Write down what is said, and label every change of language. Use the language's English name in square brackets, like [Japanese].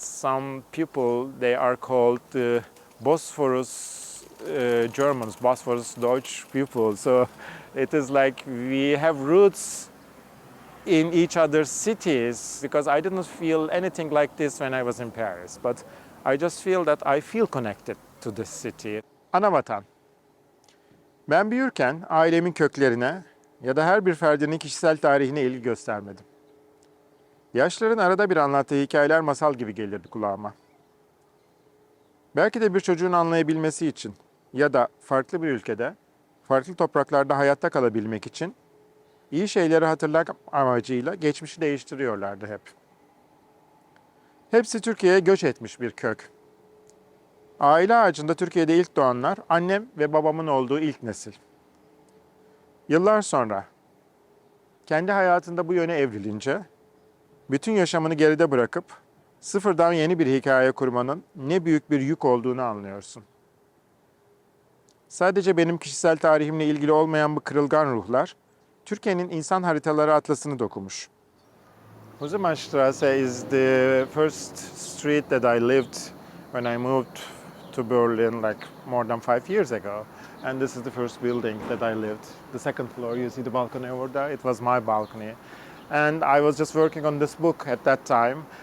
[English] Some people, they are called the Bosphorus Germans, Bosphorus Deutsch people. So it is like we have roots in each other's cities, because I didn't feel anything like this when I was in Paris. But I just feel that I feel connected to this city. [Turkish] Anavatan. Ben büyürken ailemin köklerine ya da her bir ferdinin kişisel tarihine ilgi göstermedim. Yaşların arada bir anlattığı hikayeler masal gibi gelirdi kulağıma. Belki de bir çocuğun anlayabilmesi için ya da farklı bir ülkede, farklı topraklarda hayatta kalabilmek için iyi şeyleri hatırlamak amacıyla geçmişi değiştiriyorlardı hep. Hepsi Türkiye'ye göç etmiş bir kök. Aile ağacında Türkiye'de ilk doğanlar annem ve babamın olduğu ilk nesil. Yıllar sonra kendi hayatında bu yöne evrilince bütün yaşamını geride bırakıp sıfırdan yeni bir hikaye kurmanın ne büyük bir yük olduğunu anlıyorsun. Sadece benim kişisel tarihimle ilgili olmayan bu kırılgan ruhlar Türkiye'nin insan haritaları atlasını dokumuş. [English] Husemannstraße is the first street that I lived when I moved to Berlin like more than 5 years ago. And this is the first building that I lived. The second floor, you see the balcony over there? It was my balcony. And I was just working on this book at that time.